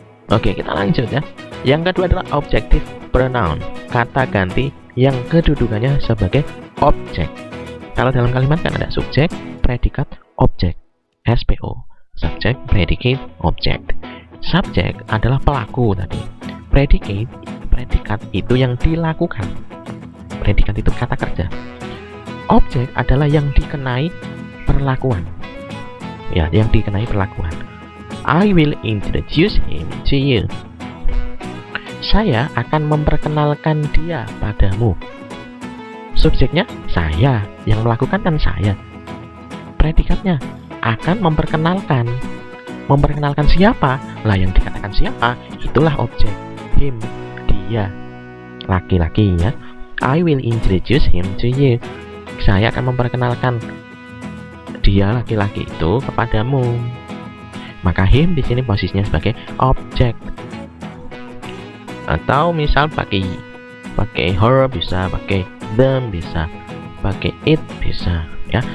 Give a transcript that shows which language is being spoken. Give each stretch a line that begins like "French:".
Indonesian: Oke, kita lanjut ya. Yang kedua adalah objective pronoun, kata ganti yang kedudukannya sebagai objek. Kalau dalam kalimat kan ada subjek, predikat, objek.
English: SPO, subject, predicate, object.
Indonesian: Subjek adalah pelaku tadi. Predikat itu yang dilakukan. Predikat itu kata kerja. Objek adalah yang dikenai perlakuan. Ya, yang dikenai perlakuan.
English: I will introduce him to you.
Indonesian: Saya akan memperkenalkan dia padamu. Subjeknya saya, yang melakukan kan saya. Predikatnya akan memperkenalkan. Memperkenalkan siapa? Lah, yang dikatakan siapa? Itulah objek. Him, dia, laki-laki ya.
English: I will introduce him to you.
Indonesian: Saya akan memperkenalkan dia laki-laki itu kepadamu. Maka him di sini posisinya sebagai objek. Atau misal pakai her bisa, pakai them bisa, pakai it bisa ya.